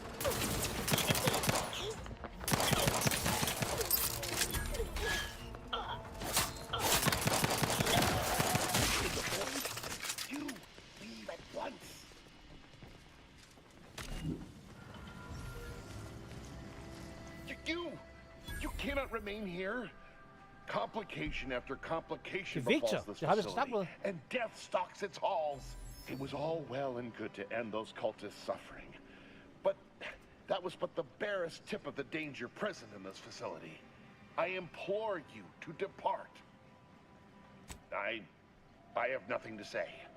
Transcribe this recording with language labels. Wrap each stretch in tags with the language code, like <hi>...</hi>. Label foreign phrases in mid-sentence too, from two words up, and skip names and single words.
<en>You leave at once. You cannot remain here. Complication after complication Victor, befalls this</en> <no>det har vi snakket</no> <en>facility,</en> <no>med.</no> <en>and death stalks its halls. It was all well and good to end those cultists' suffering, but that was but the barest tip of the danger present in this facility. I implore you to depart. I have nothing to say.</en>